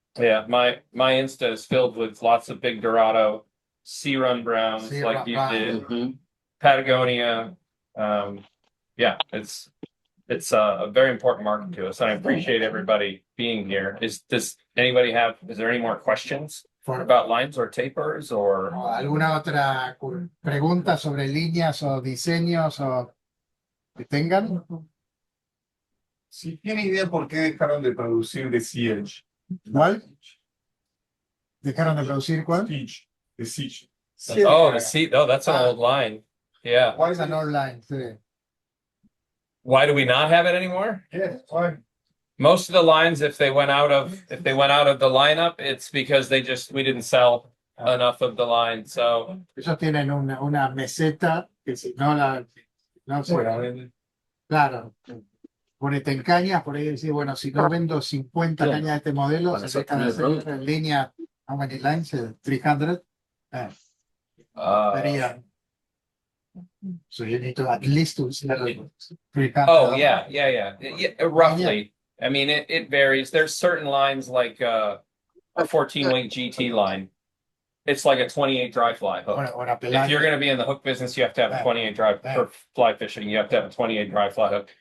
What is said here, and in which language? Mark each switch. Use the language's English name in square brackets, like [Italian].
[English] Yeah, my Insta is filled with lots of big Dorado, sea run browns like you did. Patagonia. Yeah, it's a very important market to us, and I appreciate everybody being here. Does anybody have? Is there any more questions about lines or tapers or? [Spanish] ¿Alguna otra pregunta sobre líneas o diseños o que tengan? Si tiene idea por qué dejaron de producir The Siege. ¿Cuál? ¿Dejaron de producir cuál? [English] Siege. The Siege. Oh, the seat. Oh, that's an old line. Yeah. Why is an old line? Sí. Why do we not have it anymore? Yes, why? Most of the lines, if they went out of the lineup, it's because we didn't sell enough of the line. So [Spanish] ellos tienen una meseta que si no no sé, claro, ponete en cañas, por ahí decir, bueno, si no vendo 50 cañas de este modelo, se dejan de hacer en línea, [English] how many lines? [Spanish] 300. Sería. [English] So you need to at least to sell 300. Oh yeah, roughly. I mean, it varies. There's certain lines like a 14-weight GT line. It's like a 28 dry fly hook. If you're going to be in the hook business, you have to have a 28 dry for fly fishing. You have to have a 28 dry fly hook.